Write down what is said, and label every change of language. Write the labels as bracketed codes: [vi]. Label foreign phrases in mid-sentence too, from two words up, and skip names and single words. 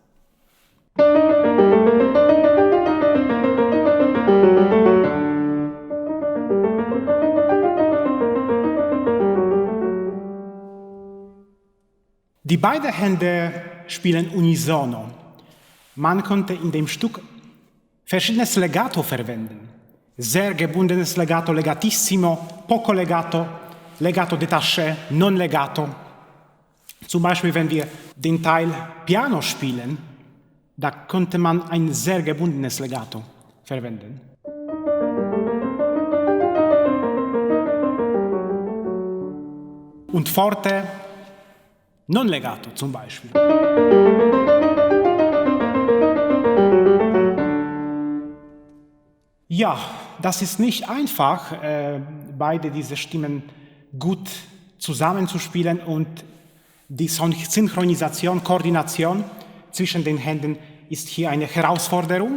[de] Die beiden Hände spielen unisono. Man konnte in dem Stück verschiedenes Legato verwenden. Sehr gebundenes Legato, legatissimo, [it] poco legato, [de] Legato détaché, [it] non legato. [de] Zum Beispiel, wenn wir den Teil Piano spielen, da konnte man ein sehr gebundenes Legato verwenden. Und Forte, [it] non legato [de] zum Beispiel. Ja, das ist nicht einfach, beide diese Stimmen gut zusammenzuspielen, und die Synchronisation, Koordination zwischen den Händen ist hier eine Herausforderung.